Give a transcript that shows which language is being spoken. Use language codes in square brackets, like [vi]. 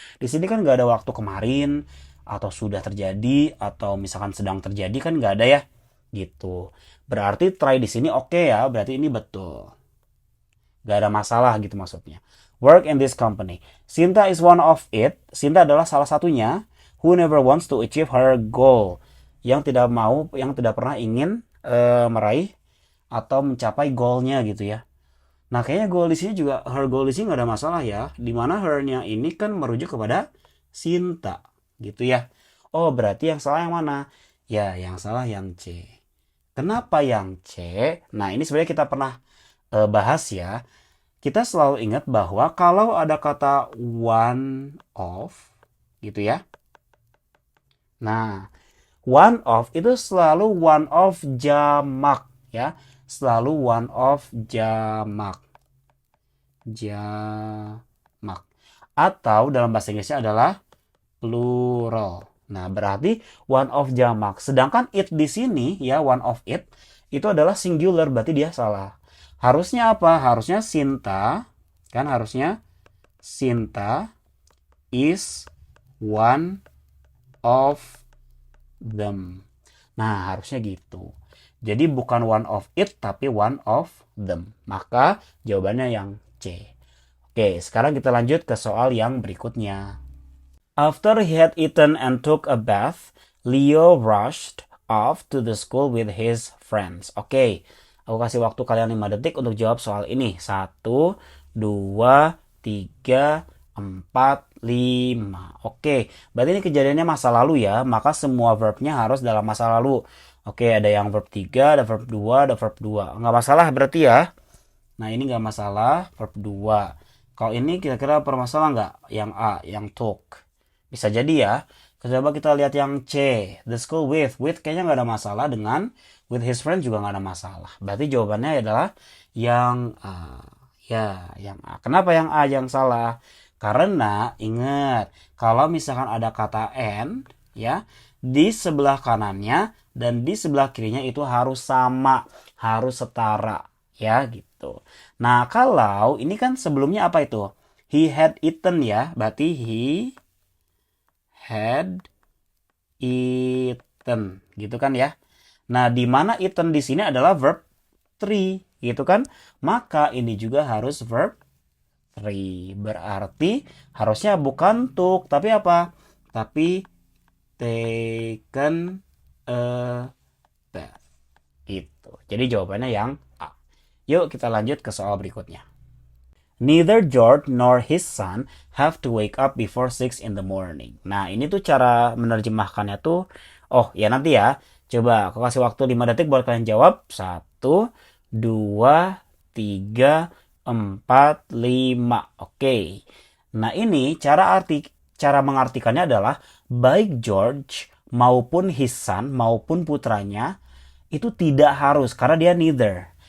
[id] Di sini kan nggak ada waktu kemarin atau sudah terjadi atau misalkan sedang terjadi kan nggak ada ya. Gitu. Berarti try di sini oke ya, berarti ini betul. Gak ada masalah gitu maksudnya. [en] Work in this company. Sinta is one of it. [id] Sinta adalah salah satunya. [en] Who never wants to achieve her goal. [id] Yang tidak pernah ingin meraih atau mencapai goalnya gitu ya. Nah kayaknya goal di sini juga, her goal di sini nggak ada masalah ya. Dimana her-nya ini kan merujuk kepada Sinta gitu ya. Oh berarti yang salah yang mana? Ya yang salah yang C. Kenapa yang C? Nah ini sebenarnya kita pernah bahas ya. Kita selalu ingat bahwa kalau ada kata one of gitu ya. Nah, one of itu selalu one of jamak ya. Selalu one of jamak. Jamak. Atau dalam bahasa Inggrisnya adalah plural. Nah, berarti one of jamak. Sedangkan it di sini ya, one of it itu adalah singular, berarti dia salah. Harusnya apa? Harusnya Sinta, kan harusnya Sinta [en] is one of them. [id] Nah, harusnya gitu. Jadi bukan one of it, tapi one of them. Maka jawabannya yang C. Oke, sekarang kita lanjut ke soal yang berikutnya. [en] After he had eaten and took a bath, Leo rushed off to the school with his friends. [id] Oke, aku kasih waktu kalian 5 detik untuk jawab soal ini. 1, 2, 3, 4, 5. Oke, berarti ini kejadiannya masa lalu ya, maka semua verbnya harus dalam masa lalu. Oke, ada yang verb 3, ada verb 2, ada verb 2. Nggak masalah berarti ya. Nah, ini nggak masalah, verb 2. Kalau ini kira-kira bermasalah nggak? Yang A, yang took. Bisa jadi ya. Coba kita lihat yang C. [en] The school with. [id] With kayaknya nggak ada masalah. Dengan with his friend juga nggak ada masalah. Berarti jawabannya adalah yang A. Ya, yang A. Kenapa yang A yang salah? Karena ingat, kalau misalkan ada kata and, ya, di sebelah kanannya dan di sebelah kirinya itu harus sama, harus setara, ya gitu. Nah, kalau ini kan sebelumnya apa itu? [en] He had eaten [id] ya, berarti [en] he had eaten, [id] gitu kan ya. Nah, di mana eaten di sini adalah verb 3, gitu kan? Maka ini juga harus verb 3. Berarti harusnya bukan took, tapi apa? Tapi [en] taken a bath. [id] Gitu. Jadi jawabannya yang A. Yuk kita lanjut ke soal berikutnya. [en] Neither George nor his son have to wake up before 6 in the morning. [id] Nah, ini tuh cara menerjemahkannya tuh. Oh, ya nanti ya. Coba aku kasih waktu 5 detik buat kalian jawab. 1, 2, 3, 4, 5. Oke. Nah, ini cara mengartikannya adalah baik George maupun [en] his son [id] maupun putranya itu tidak harus karena dia neither.